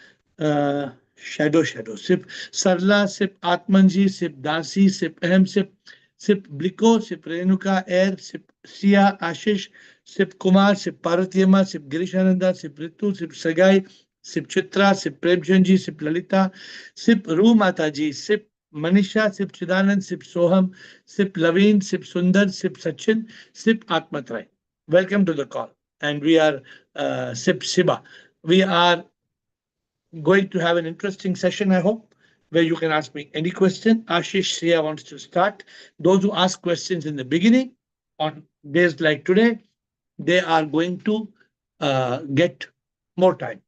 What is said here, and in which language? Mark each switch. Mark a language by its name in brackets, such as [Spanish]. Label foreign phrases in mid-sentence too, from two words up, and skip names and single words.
[English] Shadow, Sip Sarla, Sip Atmanji, Sip Dasi, Sip Ahem, Sip Bliko, Sip Renuka, AiR, Sip Sia, Ashish, Sip Kumar, Sip Paratyama, Sip Girishananda, Sip Ritu, Sip Sagai, Sip Chitra, Sip Premchandji, Sip Lalita, Sip Ru Mataji, Sip Manisha, Sip Chidanand, Sip Soham, Sip Laveen, Sip Sundar, Sip Sachin, Sip Atmatrai. Welcome to the call. And we are Sip Siba. We are going to have an interesting session, I hope, where you can ask me any question. Ashish Sia wants to start. Those who ask questions in the beginning, on days like today, they are going to get more time.